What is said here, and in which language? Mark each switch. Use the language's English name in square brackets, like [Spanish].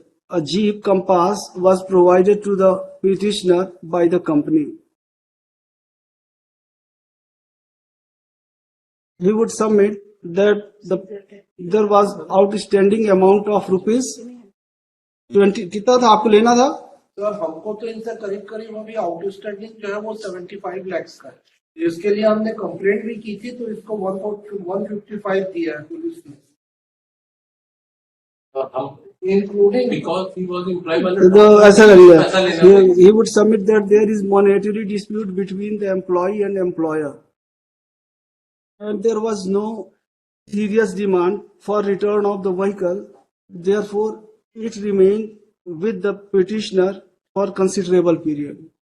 [English] A Jeep Compass was provided to the petitioner by the company. He would submit that there was outstanding amount of rupees 20. [Hindi] कितना था आपको लेना था? Sir हमको तो इनसे करीब करीब अभी आउटस्टैंडिंग जो है वो 75 लाख का है। इसके लिए हमने कंप्लेंट भी की थी, तो इसको 155 दिया है पुलिस ने, including [English] because he was employed by [Hindi] तो ऐसा करिए, पैसा लेना। [English] he would submit that there is monetary dispute between the employee and employer, and there was no serious demand for return of the vehicle. Therefore, it remained with the petitioner for considerable period.